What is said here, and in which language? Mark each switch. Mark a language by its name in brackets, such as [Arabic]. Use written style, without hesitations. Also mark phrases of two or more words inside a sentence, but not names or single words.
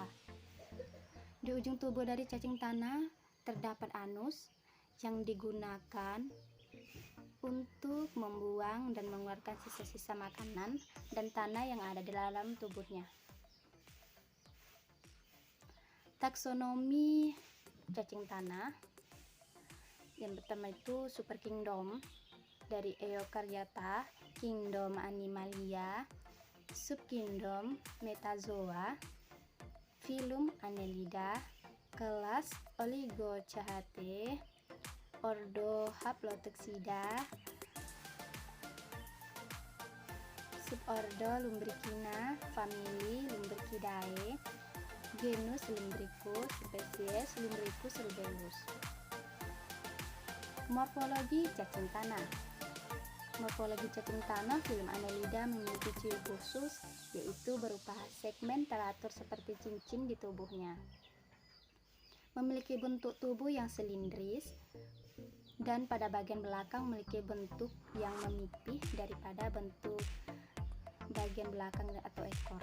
[Indonesian] Di ujung tubuh dari cacing tanah terdapat anus yang digunakan untuk membuang dan mengeluarkan sisa-sisa makanan dan tanah yang ada di dalam tubuhnya. Taksonomi cacing tanah. Yang pertama itu [English] Super Kingdom [Indonesian] dari Eukaryota, Kingdom Animalia, Subkingdom Metazoa, Phylum Annelida, kelas Oligochaetae, Ordo Haplotoxida, Subordo Lumbricina, famili Lumbricidae, genus Lumbricus, spesies Lumbricus rubellus. Morfologi cacing tanah. Morfologi cacing tanah Phylum Annelida memiliki ciri khusus, yaitu berupa segmen teratur seperti cincin di tubuhnya. Memiliki bentuk tubuh yang silindris dan pada bagian belakang memiliki bentuk yang memipih daripada bentuk bagian belakang atau ekor.